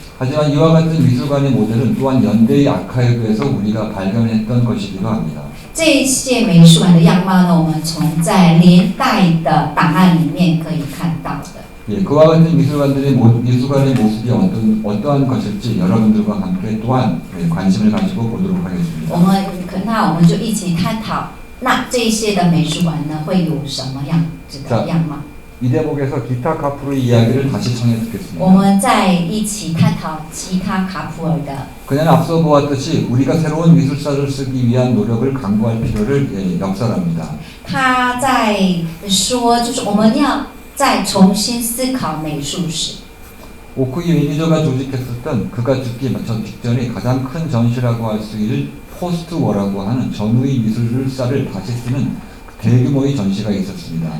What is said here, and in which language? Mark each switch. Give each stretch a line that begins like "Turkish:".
Korean: 하지만 이와 같은 미술관의 모델은 또한 연대의 아카이브에서 우리가 발견했던 것이기도 합니다.
Chinese: 这些美术馆的样貌呢，我们从在连代的档案里面可以看到的。
Korean: 예, 그와 같은 미술관의 모습이 어떠한 것일지 여러분들과 함께 또한 관심을 가지고 보도록 하겠습니다.
Chinese: 我们就一起探讨，那这些的美术馆呢，会有什么样子的样貌？
Korean: 이 대목에서 기타 카프로의 이야기를 다시 청해
Chinese: 我
Korean: 듣겠습니다.
Chinese: 们再一起探讨吉他卡普尔的。
Korean: 그냥 앞서 보았듯이 우리가 새로운 미술사를 쓰기 위한 노력을 강구할 필요를 역설합니다.
Chinese: 他在说，就是我们要再重新思考美术史。
Korean: 오쿠이 매니저가 조직했었던 그가 죽기 직전에 가장 큰 전시라고 할 수 있는 포스트워라고 하는 전후의 미술사를 다시 쓰는 대규모의 전시가 있었습니다.